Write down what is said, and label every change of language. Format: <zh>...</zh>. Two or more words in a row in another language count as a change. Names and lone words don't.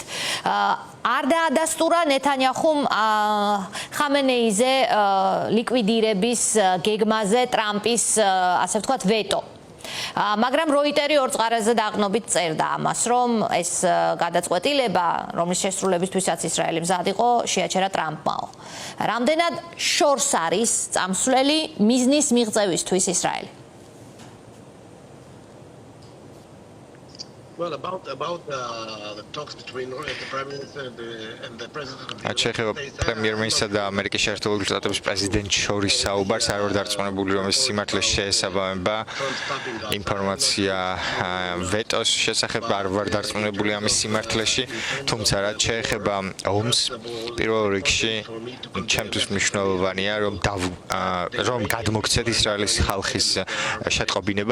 <ka>არ დაადასტურა ნეთანიაჰუმ ხამენეიზე ლიკვიდირების გეგმაზე ტრამპის, ასე ვთქვათ, ვეტო. მაგრამ როიტერი ორ წყაროზე დაყნობით წერდა ამას, რომ ეს გადაწყვეტილება, რომლის შესრულებისთვისაც ისრაელი მზად იყო, შეაჩერა ტრამპმაო. რამდენად შორს არის წამსვლელი მიზნის მიღწევისთვის ისრაელი?</ka> <en>Well, about the talks between the Prime Minister and the President.</en> <ka>შეეხება პრემიერ-მინისტრსა და ამერიკის შეერთებული შტატების პრეზიდენტ შორის საუბარს, არ ვარ დარწმუნებული, რომ ეს სიმართლე შეესაბამება ინფორმაცია ვეტოს შესახებ, არ ვარ დარწმუნებული ამის სიმართლეში, თუმცა რაც შეეხება ომს, პირველ რიგში ჩემთვის მნიშვნელოვანია, რომ გადმოგცეთ ისრაელის ხალხის შეტყობინება.</ka>